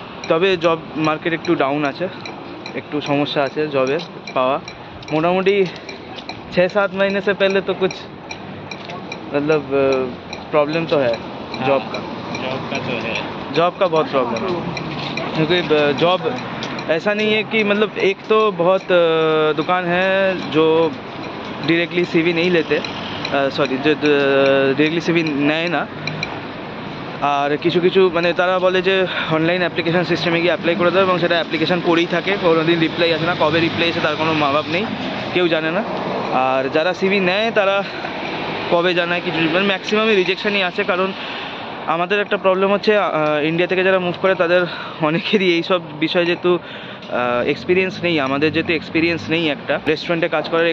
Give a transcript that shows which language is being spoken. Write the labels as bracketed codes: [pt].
[bn] তবে job market একটু down আছে, একটু সমস্যা আছে জবের পাওয়া। [hi] মোটামুটি 6-7 महीने से पहले तो कुछ मतलब प्रॉब्लम तो है जॉब का। तो है, जॉब का बहुत प्रॉब्लम है, क्योंकि जॉब ऐसा नहीं है कि मतलब एक तो बहुत दुकान है जो डायरेक्टली सीवी नहीं लेते, सॉरी जो डायरेक्टली सीवी [bn] নেয় না। আর কিছু কিছু মানে তারা বলে যে অনলাইন অ্যাপ্লিকেশান সিস্টেমে গিয়ে অ্যাপ্লাই করে দেবে, এবং সেটা অ্যাপ্লিকেশান করেই থাকে, কোনোদিন রিপ্লাই আসে না। কবে রিপ্লাই আসে তার কোনো মা বাপ নেই, কেউ জানে না। আর যারা সিভি নেয় তারা কবে জানায় কিছু, মানে ম্যাক্সিমামই রিজেকশানই আছে। কারণ আমাদের একটা প্রবলেম হচ্ছে, ইন্ডিয়া থেকে যারা মুভ করে তাদের অনেকেরই এইসব বিষয়ে যেহেতু এক্সপিরিয়েন্স নেই, আমাদের যেহেতু এক্সপিরিয়েন্স নেই একটা রেস্টুরেন্টে কাজ করার।